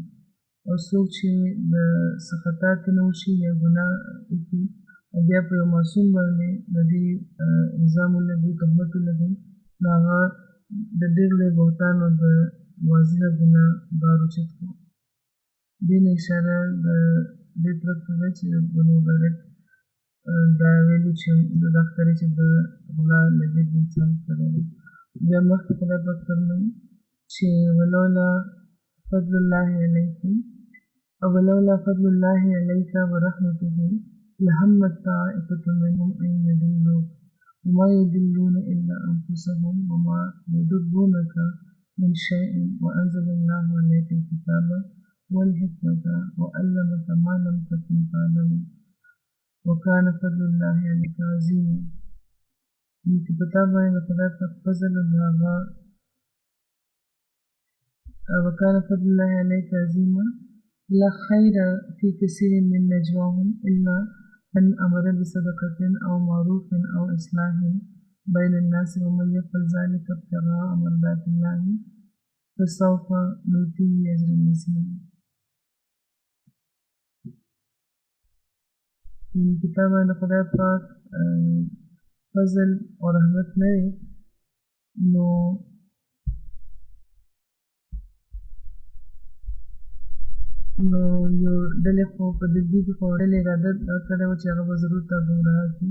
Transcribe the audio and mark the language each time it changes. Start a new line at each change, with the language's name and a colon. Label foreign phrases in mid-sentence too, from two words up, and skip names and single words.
Pashto: او څوک چې د څه خطا ته نه وشي یا ګناه وکړي او بیا په یو معصوم باندې د دې الزام ولګوي تهمت ولګوي نو هغه د ډېر لوی بهتان او د واضحه ګناه بار اوچت کړي. دې نه اشاره د دې طرف ته دی چې د بنو مبارک دا ویلو چې دا ښکاري چې د غلا لګېد د انسان کړی دی. بیا مخکې خدای پاک فرمایي چې
Arabic: ولولا فضل الله علیکم او ولولا فضل الله علیک ورحمته لهمت طائفة منهم أن يضلوك وما يضلون إلا أنفسهم وما يضرونك من شيء وأنزل الله عليك الكتاب والحكمة وعلمك ما لم تكن تعلم وكان فضل الله عليك عظيما.
Pashto: چې په تا باندې خدای پاک فضل هغه
Arabic: وكان فضل الله عليك عظيما لا خير في كثير من نجواهم إلا من أمر بصدقة أو معروف أو إصلاح بين الناس ومن يفعل ذلك ابتغاء مرضات الله فسوف نؤتيه أجرا عظيما.
Pashto: کتاب باندې خدای پاک فضل او رحمت نه نو یو ډلې خو په دې کې خو ډلې اراده کړې وه چې هغه به ضرور تا ګمراه کړي.